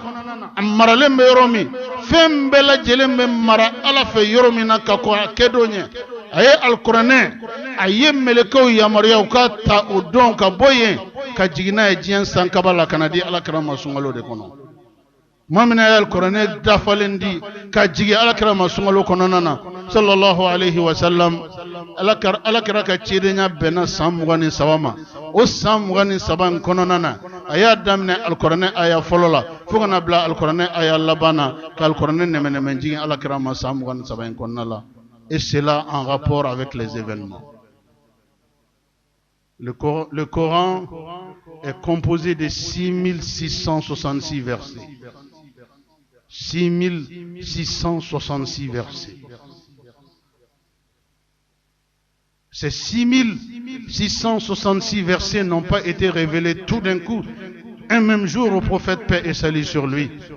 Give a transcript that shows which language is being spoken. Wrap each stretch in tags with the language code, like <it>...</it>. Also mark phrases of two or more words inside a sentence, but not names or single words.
<bm>A maralen bɛ yɔrɔ min fɛn bɛɛ lajɛlen bɛ mara Ala fɛ yɔrɔ min na ka kɔn a kɛdon ɲɛ. A ye alikuranɛ a ye mɛlɛkɛw yamaruya u ka ta o don ka bɔ yen ka jigin n'a ye diɲɛ sankaba la ka na di Alakira ma sunkalo de kɔnɔ. Maa min ye alikuranɛ dafalen di ka jigin Alakira ma sunkalo kɔnɔna na</bm> <ar>صلى الله عليه وسلم.</ar> <bm>Alakira ka cidenya bɛnna san 23 ma. O san 23 in kɔnɔna na a y'a daminɛ alikuranɛ aya fɔlɔ la fo kana bila alikuranɛ aya laban na ka alikuranɛ nɛmɛnɛmɛ jigin Alakira ma san 23 in kɔnɔna la.</bm> <fr>Et cela en rapport avec les événements. Le Coran est composé de 6666 versets. 6666 versets. Ces 6666 versets n'ont pas été révélés tout d'un coup, un même jour au prophète, paix et salut sur lui.</fr>